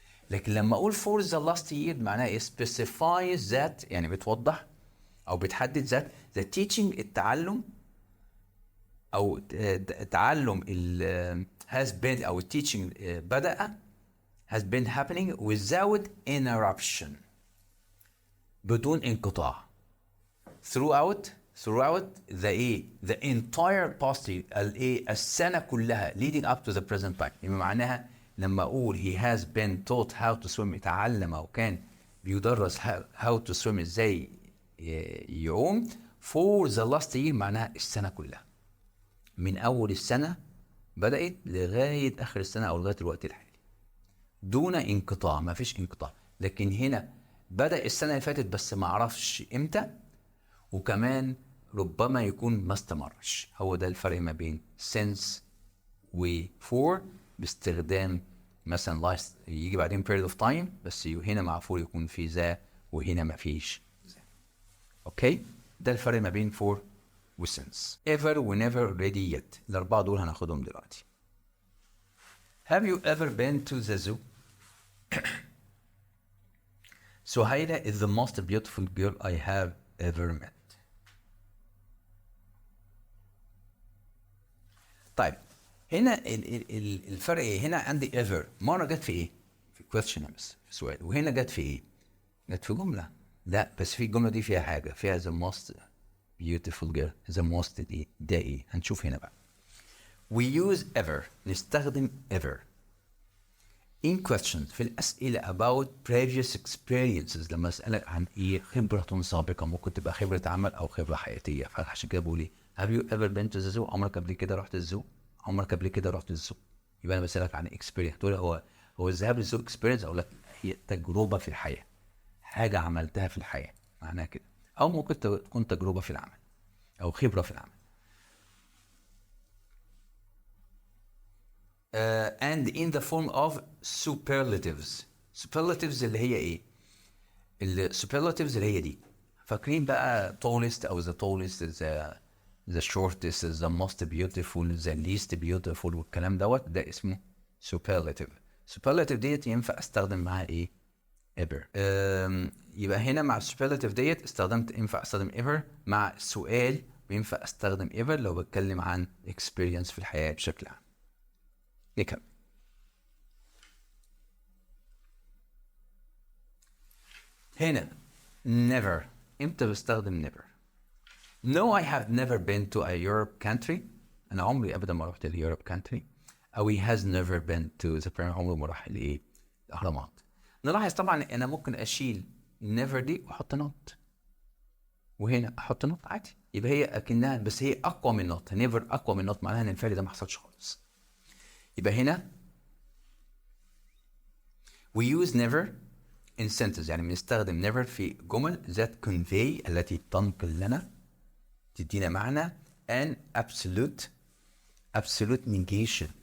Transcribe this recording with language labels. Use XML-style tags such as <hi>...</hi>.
<ar>لكن لما أقول for the last year معناها إيه؟ specifies that، يعني بتوضح أو بتحدد ذات the teaching، التعلم أو تعلم</ar> <en>has been أو teaching بدأ has been happening without interruption،</en> <ar>بدون انقطاع</ar> <en>throughout the entire past year،</en> <ar>السنة كلها</ar> <en>leading up to the present time.</en> <ar>يعني معناها لما أقول</ar> <en>he has been taught how to swim،</en> <ar>اتعلم أو كان بيدرس how to swim، إزاي يعوم for the last year، معناها السنة كلها من أول السنة بدأت لغاية آخر السنة أو لغاية الوقت الحالي دون انقطاع، ما فيش انقطاع. لكن هنا بدأ السنة اللي فاتت بس ما عرفش إمتى، وكمان ربما يكون ما استمرش. هو ده الفرق ما بين since و for، باستخدام مثلا last يجي بعدين period of time، بس هنا مع for يكون في ذا وهنا ما فيش ذا. اوكي، ده الفرق ما بين for و since. ever و never ready yet، الأربعة دول هناخدهم دلوقتي.</ar> <en>Have you ever been to the zoo? Suhaila is the most beautiful girl I have ever met.</en> <ar>طيب هنا الفرق ايه؟ هنا عندي ever مرة جت في ايه؟ في question بس في سؤال، وهنا جت في ايه؟ جت في جملة. لا بس في الجملة دي فيها حاجة، فيها the most beautiful girl، the most دي ده ايه؟ هنشوف هنا بقى. We use ever، نستخدم ever in questions في الأسئلة about previous experiences، لما أسألك عن إيه خبرة سابقة، ممكن تبقى خبرة عمل أو خبرة حياتية. فعشان كده بقول إيه؟</ar> <en>Have you ever been to the zoo؟</en> <ar>عمرك قبل كده رحت الزو؟ عمرك قبل كده رحت الزو؟ يبقى أنا بسألك عن experience. تقول هو الذهاب للزو experience، أو لا هي تجربة في الحياة، حاجة عملتها في الحياة، معناها كده. أو ممكن تكون تجربة في العمل أو خبرة في العمل.</ar> <en>And in the form of superlatives.</en> <ar>superlatives اللي هي ايه؟ superlatives اللي هي دي. فاكرين بقى tallest او the tallest، the shortest، the most beautiful، the least beautiful، والكلام دوت ده اسمه superlative. superlative ديت ينفع استخدم معاها ايه؟ ever. يبقى هنا مع superlative ديت ينفع استخدم ever مع السؤال، وينفع استخدم ever لو بتكلم عن experience في الحياة بشكل عام. نكمل. هنا never، امتى بستخدم never؟</ar> <en>No I have never been to a Europe country،</en> <ar>أنا عمري أبدا ما رحت ل Europe country. أو</ar> <en>he has never been to the pyramid،</en> <ar>عمره ما راح لإيه؟ الأهرامات. نلاحظ طبعا أنا ممكن أشيل never دي وأحط not، وهنا أحط not عادي، يبقى هي أكنها، بس هي أقوى من not. never أقوى من not، معناها إن الفعل ده ما حصلش خالص. يبقى هنا</ar> <en>we use never in sentences،</en> <ar>يعني بنستخدم never في جمل ذات convey، التي تنقل لنا، تدينا معنى an absolute negation.</ar>